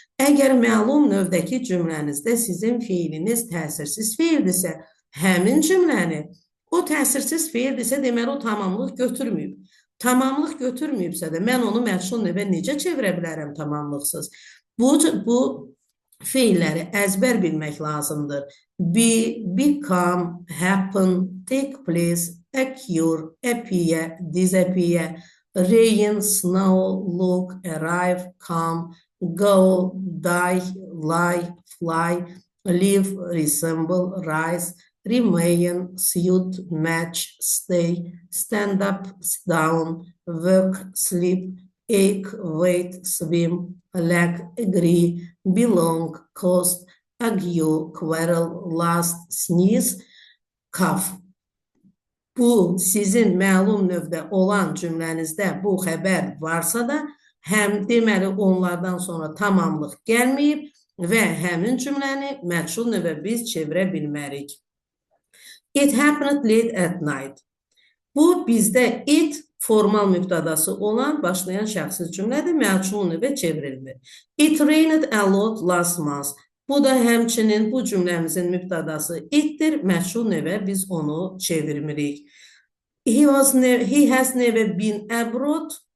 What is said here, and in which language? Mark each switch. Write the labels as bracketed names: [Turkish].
[Azerbaijani] Əgər məlum növdəki cümlənizdə sizin feiliniz təsirsiz feildirsə, həmin cümləni o təsirsiz feildirsə, deməli o tamamlıq götürməyib. Tamamlıq götürməyibsə də mən onu məchul növə necə çevirə bilərəm tamamlıqsız? Bu feilləri əzbər bilmək lazımdır. [English] Be, become, happen, take place, occur, appear, disappear, rain, snow, look, arrive, come, go, die, lie, fly, live, resemble, rise, remain, suit, match, stay, stand up, sit down, work, sleep, ache, wait, swim, lack, agree, belong, cost, argue, quarrel, last, sneeze, cough. [Azerbaijani] Bu sizin məlum növdə olan cümlənizdə bu xəbər varsa da, həm deməli onlardan sonra tamamlıq gəlməyib və həmin cümləni məchul növə biz çevirə bilmərik. [English] It happened late at night. [Azerbaijani] Bu bizdə it formal mübtadası olan başlayan şəxsiz cümlədir, məchul növə çevrilmir. [English] It rained a lot last month. [Azerbaijani] Bu da həmçinin bu cümləmizin mübtadası itdir, məchul növə biz onu çevirmirik. [English] He has never been abroad.